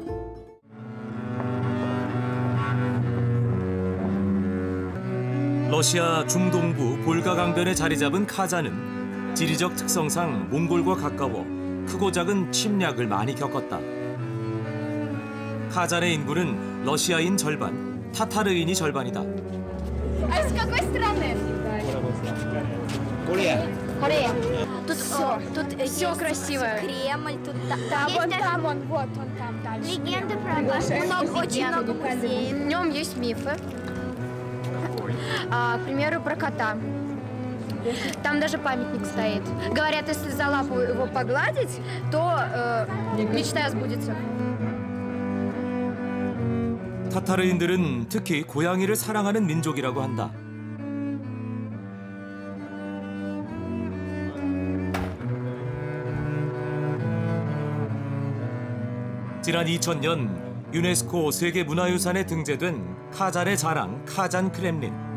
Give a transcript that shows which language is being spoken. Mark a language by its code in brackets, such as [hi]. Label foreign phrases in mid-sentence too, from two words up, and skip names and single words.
[ko] 러시아 중동부 볼가 강변에 자리 잡은 카잔은 지리적 특성상 몽골과 가까워 크고 작은 침략을 많이 겪었다. 카잔의 인구는 러시아인 절반, 타타르인이 절반이다. [ru] Корея. Тут все красивое. Кремль, тут там, вот он там дальше. Легенды про очень много музеев. В нем есть мифы. К примеру, про кота. Там даже памятник стоит. Говорят, если за лапу его погладить, то мечта сбудется. [ko] 타타르인들은 특히 고양이를 사랑하는 민족이라고 한다. 지난 2000년 유네스코 세계문화유산에 등재된 카잔의 자랑 카잔 크렘린.